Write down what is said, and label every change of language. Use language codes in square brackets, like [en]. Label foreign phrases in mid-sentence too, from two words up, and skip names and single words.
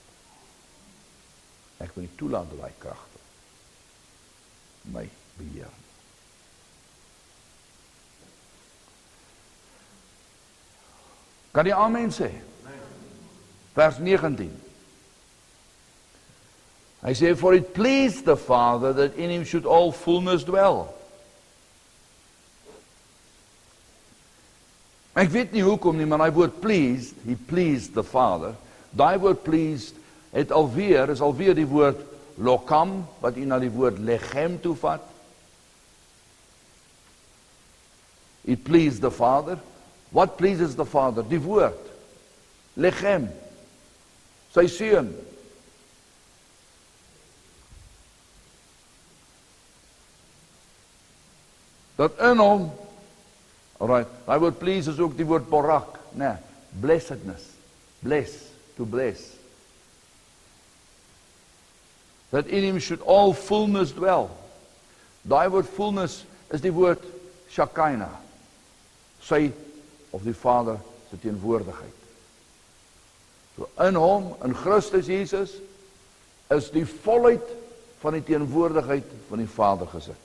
[af] Ek wil nie toelaat dat daai kragte my beheer. Kan jy amen sê? Vers 19. Hy sê, [en] for it pleased the Father that in him should all fullness dwell. [af] Ek weet nie hoekom nie, maar die woord pleased, [en] he pleased the Father. [af] Die woord pleased is alweer die woord lokam, wat u na die woord lechem toevat. It pleased the Father. What pleases the Father? Die woord. Lechem. Sy seun. Dat in hom, alright, die woord please is ook die woord barak, nee, [en] blessedness, bless, to bless. That in him should all fullness dwell. [af] Die woord fullness is die woord Shekinah, sy of die Vader se teenwoordigheid. So in hom, in Christus Jesus, is die volheid van die teenwoordigheid van die Vader gesit.